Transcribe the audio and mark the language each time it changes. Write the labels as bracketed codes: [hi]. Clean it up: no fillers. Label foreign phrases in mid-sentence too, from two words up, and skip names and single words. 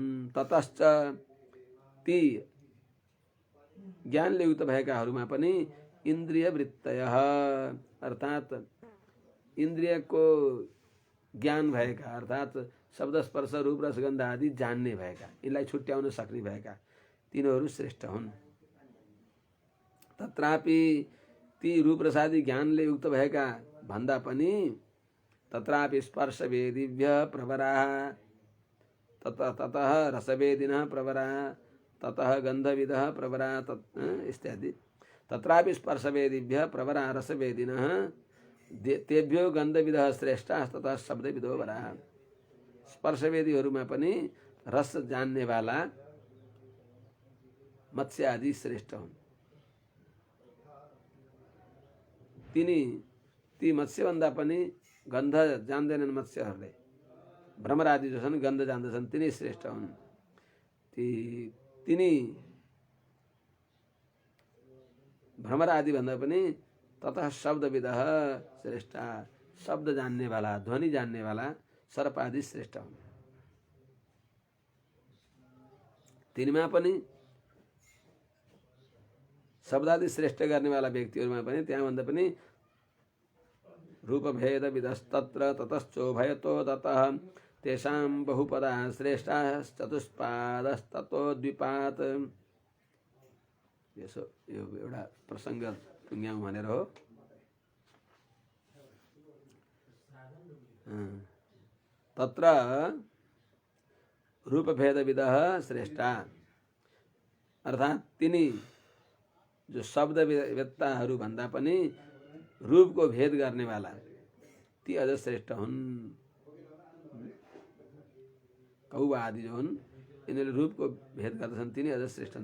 [ne] ततश्च ती ज्ञानले युक्त भएकाहरूमा पनि [sa] इन्द्रिय वृत्तयः [ne] अर्थात इन्द्रियको ज्ञान भएका अर्थात शब्द स्पर्श रूप रसगन्ध आदि जान्ने भएका यिनलाई छुट्याउन सक्ने भएका तिनीहरू श्रेष्ठ हुन्। [sa] तत्रापि [ne] ती रूप रसादि ज्ञानले युक्त भएका भन्दा पनि [sa] तत्रापि स्पर्शवेदिभ्य प्रवराः ततः रसवेदिनः प्रवराः ततः गन्धविदः प्रवराः इत्यादि। तत्रापि स्पर्शवेदिभ्य प्रवराः रसवेदिनः तेभ्यो गन्धविदः श्रेष्ठाः ततः शब्दविदो वराः। [ne] स्पर्शवेदीहरूमा पनि रस जान्नेवाला मत्स्य आदि श्रेष्ठ हुन्। ती मत्स्यभन्दा पनि गन्ध जान्दैनन् मत्स्यहरूले भ्रमर आदि जो छन् गन्ध जान्दछन् तिनी श्रेष्ठ हुन्। तिनी भ्रमर आदि भन्दा पनि [sa] ततः शब्दविदः श्रेष्ठा [ne] शब्द जान्नेवाला ध्वनि जान्नेवाला सर्प आदि श्रेष्ठ हुन्। तिनीमा पनि शब्दादि श्रेष्ठ गर्नेवाला व्यक्तिहरूमा पनि त्यहाँभन्दा पनि [sa] रूपभेद विदस्तत्र ततश्चोभयतो दतः तेषां बहुपदाः श्रेष्ठाः चतुष्पादस्ततो द्विपात्। [ne] यसो यो एउटा प्रसङ्ग टुङ्ग्याउँ भनेर हो। [sa] तत्र रूपभेदविदः श्रेष्ठा [ne] अर्थात् तिनी जो शब्द वेत्ताहरू भन्दा पनि रूपको भेद गर्नेवाला ती अझ श्रेष्ठ हुन्। कौवा आदि जो हुन् यिनीहरूले रूपको भेद गर्दछन् तिनी अझ श्रेष्ठ हुन्।